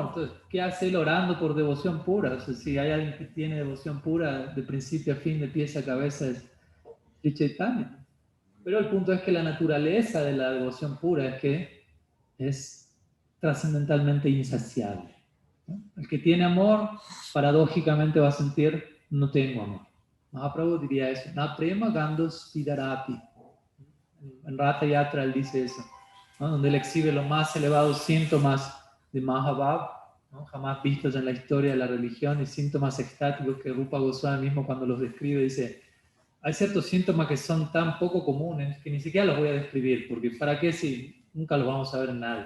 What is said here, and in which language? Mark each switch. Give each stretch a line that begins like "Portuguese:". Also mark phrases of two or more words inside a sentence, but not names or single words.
Spanish: Entonces, ¿qué hace él orando por devoción pura? O sea, si hay alguien que tiene devoción pura de principio a fin, de pies a cabeza, es Sri Chaitanya. Pero el punto es que la naturaleza de la devoción pura es que es trascendentalmente insaciable, ¿no? El que tiene amor, paradójicamente va a sentir, no tengo amor. Mahaprabhu diría eso,
Sanskrit: न प्रेम गन्धोऽस्ति दरापि.
Spanish: En Ratha Yatra él dice eso, ¿no? Donde él exhibe los más elevados síntomas de Mahabhav, ¿no? Jamás vistos en la historia de la religión, y síntomas extáticos que Rupa Goswami mismo, cuando los describe, dice: hay ciertos síntomas que son tan poco comunes que ni siquiera los voy a describir, porque ¿para qué si nunca los vamos a ver en nadie?